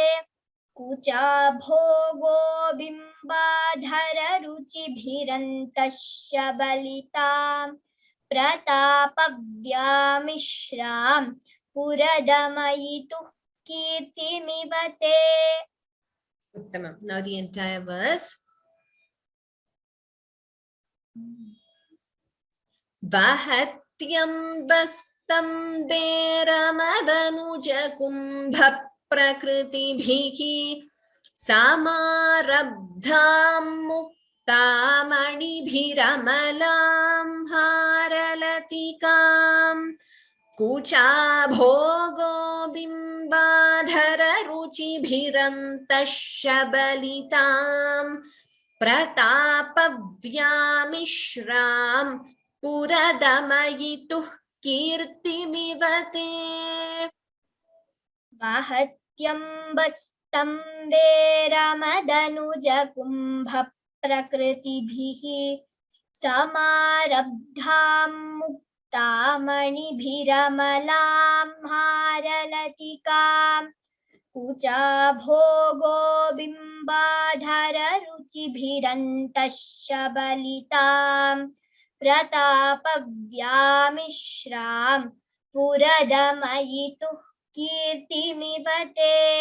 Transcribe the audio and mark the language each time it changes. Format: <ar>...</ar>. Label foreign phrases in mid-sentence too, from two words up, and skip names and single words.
<sa>कुचा भोगो बिम्बाधर रुचिभिरन्तःशबलितां. प्रतापव्यामिश्रां पुरदमयितुः कीर्तिमिवते. Uttamam.</sa> <en>Now the entire verse.</en> <sa>वहत्यम्बस्तम्बेरमदनुजकुम्भ प्रकृतिभिः. समारब्धां मुक्तामणिभिरमलां हारलतिकां. कुचा भोगो बिम्बाधर रुचिभिरन्तः शबलितां प्रतापव्यामिश्रां पुरदमयितुः कीर्तिमिवते. महत्यम्बस्तम्बेरमदनुजकुम्भ प्रकृतिभिः समारब्धां मुक्तामणिभिरमलां हारलतिकां कुचा भोगो बिम्बाधररुचिभिरन्तः शबलितां प्रतापव्यामिश्रां पुरदमयितुः कीर्तिमिवते.</sa>